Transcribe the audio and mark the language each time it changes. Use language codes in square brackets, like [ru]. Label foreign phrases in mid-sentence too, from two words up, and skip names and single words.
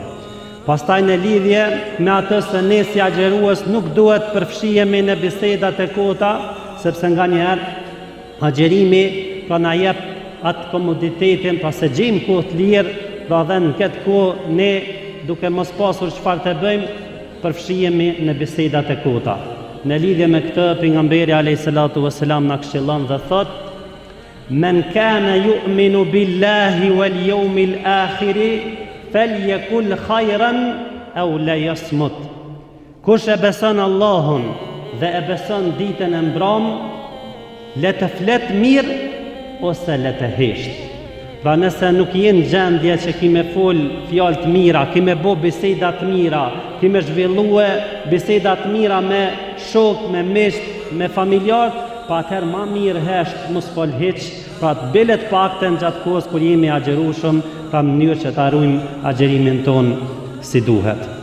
[sq] Pastaj në lidhje me atë se ne si agjerues nuk duhet përfshihemi në bisedat e kota, sepse nganjëherë agjerimi pra na jep atë komoditetin, pra se gjejmë kohë të lirë, pra dhe në këtë kohë ne duke mos pasur çfarë të bëjmë, përfshihemi në bisedat e kota. Në lidhje me këtë, pejgamberi [ar] عليه الصلاة والسلام [sq] na këshillon dhe thot: [ar] "من كان يؤمن بالله واليوم الآخر فليقل خيرا أو ليصمت." [sq] Kush e beson Allahun dhe e beson ditën e mbram, le të flet mirë ose le të hesht. Pra nëse nuk jenë gjendje që kime fol fjalë të mira, kime bo biseda të mira, kime zhvillue biseda të mira me shok, me misht, me familjar, pa atëherë ma mirë hesht mos fol hiq, pra të bilet pakten gjatë kohës kur jemi agjerueshëm, pra në mënyrë që të arrujmë agjerimin ton si duhet.